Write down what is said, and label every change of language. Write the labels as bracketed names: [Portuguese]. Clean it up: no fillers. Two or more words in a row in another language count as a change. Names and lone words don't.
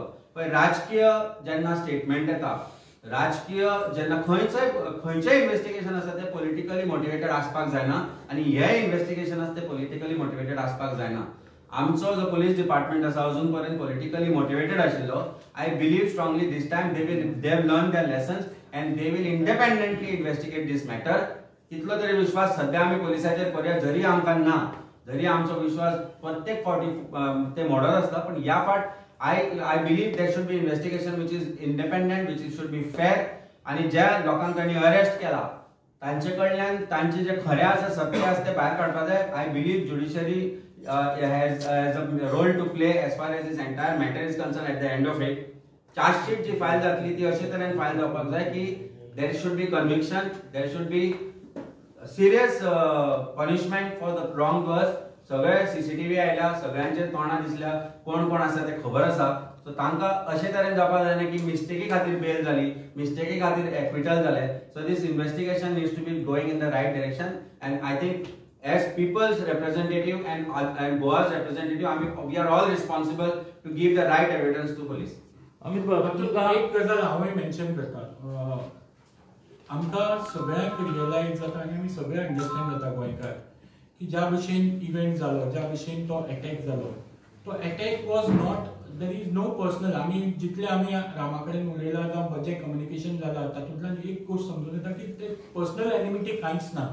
[Konkani] पळय राजकीय जेन्ना स्टेटमेंट येता, राजकीय जेन्ना खंयचेंय इन्व्हेस्टिगेशन आसा तें [English] politically motivated [Konkani] आसपाक जायना आनी हे इन्व्हेस्टिगेशन आसा तें [English] politically motivated [Konkani] आसपाक जायना. आमचो जो पुलीस डिपार्टमेंट आसा अजून पर्यंत [English] politically motivated [Konkani] आशिल्लो. [English] I believe strongly this time they have learn their lessons and they will independently investigate this matter. [Konkani] तितलो तरी विश्वास सध्या आमी पुलिसाचेर करूया. जरी आमकां ना, जरी आमचो विश्वास प्रत्येक फावटी ते मोडत आसता, पण ह्या फावट [English] I believe there should be investigation which is independent, which should be fair [Konkani] आनी ज्या लोकांक तांणी अरेस्ट केला तांचे कडल्यान तांचे जे खरें आसा सत्य आसा ते भायर काडपा जाय. [English] I believe judiciary has a role to play as far as this entire matter is concerned at the end of it. [Konkani] चार्जशीट जी फायल जातली ती अशे तरेन फायल जावपाक जाय की [English] there should be conviction, there should be serious punishment for the wrong doers. [Konkani] सगळे सीसीटीव्ही आयल्या, सगळ्यांचे तोंडां दिसल्या, कोण कोण आसा ते खबर आसा. सो तांकां अशे तरेन जावपाक जायना की मिस्टेकी खातीर बेल जाली, मिस्टेकी खातीर एक्विटल जाले. [English] So this investigation needs to be going in the right direction and I think as people's representative and Goa's representative, we are all responsible to give the right evidence to police. [Konkani] अमित बाबा तुमकां एक गजाल हांवें मेन्शन करता. आमकां सगळ्यांक रियलायज जाता आनी आमी सगळे अंडरस्टँड जाता गोंयकार की ज्या भशेन इव्हेंट जालो, ज्या भशेन तो अटॅक जालो, तो [English] attack was not, there is no personal. [Konkani] आमी जितले आमी रामा कडेन उलयला जावं जें कम्युनिकेशन जालां तातूंतल्यान एक गोश्ट समजून येता की ते [English] personal enmity [Konkani] कांयच ना.